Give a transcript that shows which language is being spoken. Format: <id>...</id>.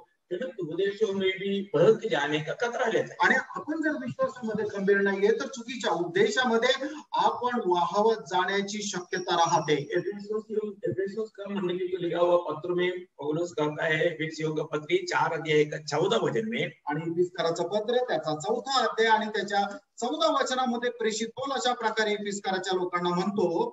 <hi>गलत उपदेशों में भी बहक जाने का खतरा रहता है।</hi> <mr>आणि आपण जर विश्वासामध्ये खंबीर नाहीये तर चुकीच्या उपदेशामध्ये आपण वाहवत जाण्याची शक्यता राहते।</mr> <hi>एफेसोस का मंडली को लिखा हुआ पत्र में पौलुस कहता है एफेसियों का पत्री 4 अध्याय का 14 वचन में,</hi> <mr>आणि एफिसकाराचं पत्र त्याचा 4 अध्याय आणि त्याच्या 14 वचनामध्ये प्रेषित पौल अशा प्रकारे एफिसकाराच्या लोकांना म्हणतो,</mr>